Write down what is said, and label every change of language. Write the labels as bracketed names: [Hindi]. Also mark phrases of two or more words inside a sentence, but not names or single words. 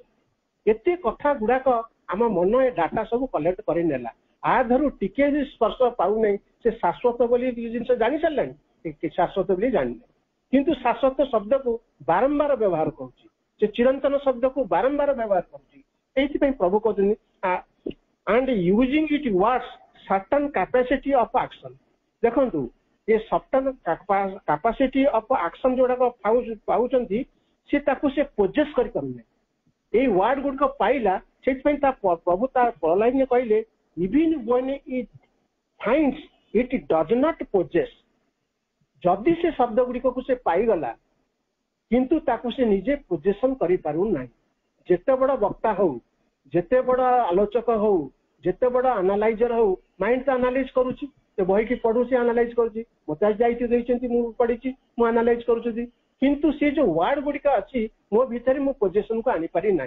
[Odia] ଏତେ କଥା ଗୁଡାକ ଆମ ମନ ଏ ଡାଟା ସବୁ କଲେକ୍ଟ କରି ନେଲା। ଆ ଧରୁ ଟିକେ ବି ସ୍ପର୍ଶ ପାଉନାହିଁ, ସେ ଶାଶ୍ୱତ ବୋଲି ଜିନିଷ ଜାଣି ସାରିଲାଣି, ଶାଶ୍ୱତ ବୋଲି ଜାଣିନି, କିନ୍ତୁ ଶାଶ୍ୱତ ଶବ୍ଦକୁ ବାରମ୍ବାର ବ୍ୟବହାର କରୁଛି, ସେ ଚିରନ୍ତନ ଶବ୍ଦକୁ ବାରମ୍ବାର ବ୍ୟବହାର କରୁଛି। ସେଇଥିପାଇଁ ପ୍ରଭୁ କହୁଛନ୍ତି [English] and using it was certain capacity of action। [Odia] ଦେଖନ୍ତୁ ଏ [English] certain capacity of action [Odia] ଯୋଉଟାକ ପାଉଛନ୍ତି, ସେ ତାକୁ ସେ ପୋଜେସ୍ କରିପାରୁନି। ଏଇ ୱାର୍ଡ ଗୁଡିକ ପାଇଲା, ସେଥିପାଇଁ ପ୍ରଭୁ ତା ପରଲାଇନରେ କହିଲେ [English] even when it finds it does not possess। [Odia] ଯଦି ସେ ଶବ୍ଦ ଗୁଡିକକୁ ସେ ପାଇଗଲା, କିନ୍ତୁ ତାକୁ ସେ ନିଜେ ପୋଜେସନ କରିପାରୁନାହିଁ। ଯେତେ ବଡ ବକ୍ତା ହଉ, ଯେତେ ବଡ ଆଲୋଚକ ହଉ, ଯେତେ ବଡ ଆନାଲାଇଜର ହଉ, ମାଇଣ୍ଡ ତ ଆନାଲାଇଜ କରୁଛି, ସେ ବହିକି ପଢୁଛି, ଆନାଲାଇଜ କରୁଛି, ମତେ ଆଜି ଦାୟିତ୍ୱ ଦେଇଛନ୍ତି, ମୁଁ ପଢିଛି, ମୁଁ ଆନାଲାଇଜ କରୁଛି, କିନ୍ତୁ ସେ ଯୋଉ ୱାର୍ଡ ଗୁଡିକ ଅଛି ମୋ ଭିତରେ ମୁଁ ପୋଜେସନକୁ ଆଣିପାରି ନାହିଁ।